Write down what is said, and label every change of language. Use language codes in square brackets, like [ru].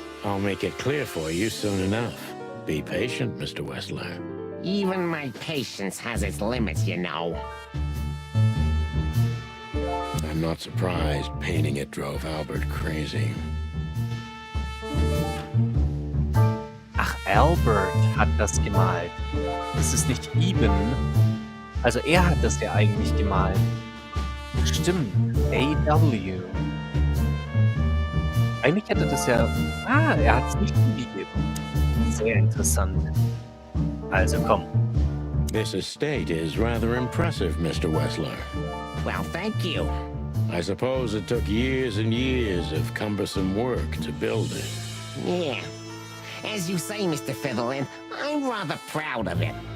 [en] I'll make it clear for you soon enough. Be patient, Mr. Wessler. Even my patience has its limits, you know. I'm not surprised painting it drove Albert crazy. [de] Ach, Albert hat das gemalt. Das ist nicht Eben. Also er hat das ja eigentlich gemalt. Stimmt. A.W. Eigentlich hätte das ja... er hat es nicht zugegeben. Sehr interessant. Also komm. [en] This estate is rather impressive, Mr. Wessler. Well, thank you. I suppose it took years and years of cumbersome work to build it. Yeah. As you say, Mr. Featherland, I'm rather proud of it.